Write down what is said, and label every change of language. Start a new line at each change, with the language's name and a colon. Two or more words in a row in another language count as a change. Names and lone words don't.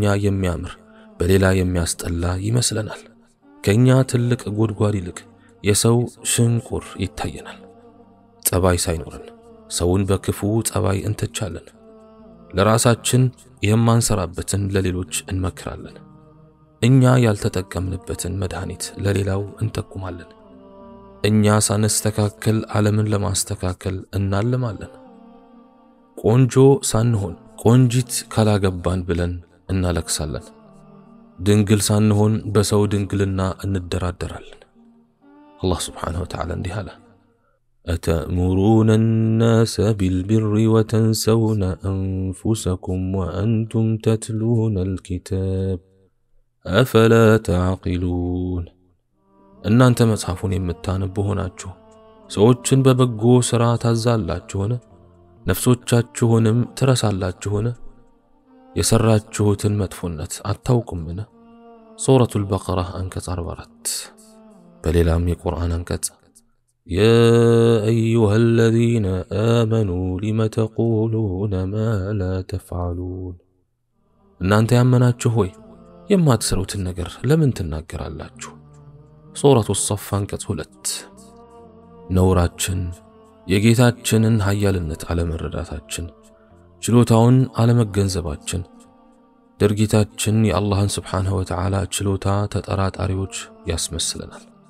Amharic: የሚያምር በሌላ የሚያስጠላ ይመስለናል። ከኛ ትልቅ ጉድጓድ ይልቅ የሰው ሽንቁር ይታየናል። ጸባይ ሳይኖረን ሰውን በክፉ ጸባይ እንተቻለን። ለራሳችን የማንሰራበትን ለሌሎች እንመክራለን። እኛ ያልተጠቀምንበትን መድኃኒት ለሌላው እንጠቁማለን። እኛ ሳንስተካከል ዓለምን ለማስተካከል እናልማለን። ቆንጆ ሳንሆን ቆንጂት ካላገባን ብለን እናለቅሳለን። ድንግል ሳንሆን በሰው ድንግልና እንደራደራለን። አላህ
Arabic: سبحانه وتعالى
Amharic: እንዲህ አለ፣
Arabic: أتأمرون الناس بالبر وتنسون أنفسكم وأنتم تتلون الكتاب أفلا تعقلون.
Amharic: እናንተ መጽሐፉን የምታነቡ ሆናችሁ ሰዎችን በበጎ ሥራ ታዛላችሁን? ነፍሶቻችሁንም ትረሳላችሁን? የሰራችሁትን መጥፎነት አታውቁምን? ሱረቱል በቀራ አንቀጽ 44። በሌላም የቁርአን አንቀጽ
Arabic: يا أيها الذين آمنوا لم تقولون ما لا تفعلون.
Amharic: እናንተ ያመናችሁ ሆይ የማትሰሩትን ነገር ለምን ትናገራላችሁ? ሱረቱ ሰፍ አንቀጽ 2። ነውራችን የጌታችንን ኃያልነት አለመረዳታችን፣ ችሎታውን አለመገንዘባችን፣ ድርጊታችን የአላህን
Arabic: سبحانه وتعالى
Amharic: ችሎታ ተጠራጣሪዎች ያስመስለናል።